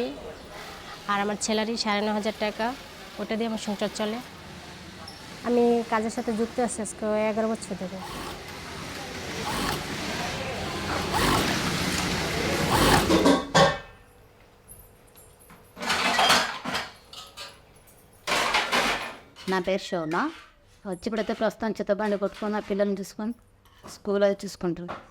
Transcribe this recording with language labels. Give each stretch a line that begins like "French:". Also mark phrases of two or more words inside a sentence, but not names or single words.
Bangla: আর আমার স্যালারি 9500 টাকা, ওটা দিয়ে আমার সংসার চলে। আমি কাজের সাথে যুক্ত আছি আজকে 11 বছর ধরে।
Telugu: నా పేరు శోభ. వచ్చి ఇప్పుడైతే ప్రస్తుతం చిత్తబండి కొట్టుకొని ఆ పిల్లల్ని చూసుకొని స్కూల్ అది చూసుకుంటారు.